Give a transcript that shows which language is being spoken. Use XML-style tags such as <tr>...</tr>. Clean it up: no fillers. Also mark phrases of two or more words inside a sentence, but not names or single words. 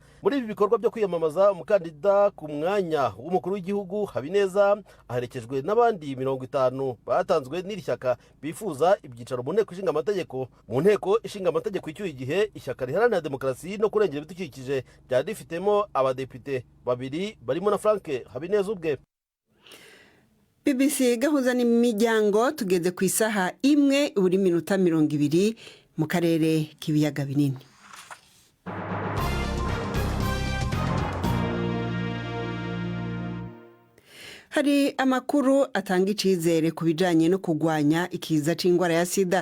<rw>Muri ibi bikorwa byo kwiyamamaza, umukandida ku mwanya w'umukuru w'igihugu Habineza aherekejwe n'abandi 50 batanzwe n'iri shyaka bifuza ibyicaro mu nteko ishinga amategeko. Mu nteko ishinga amategeko icyuye igihe, ishyaka riharanira demokarasi no kurengera ibidukikije ryari rifitemo abadepite 2 barimo na Frank Habineza ubwe. BBC gahuza n'imiryango tugeze ku isaha 1:20 mu karere k'ibiyaga binini.</rw> <rn>Hari amakuru atanga icizere ku bijanye no kugwanya ikiza c'ingwara ya sida.</rn>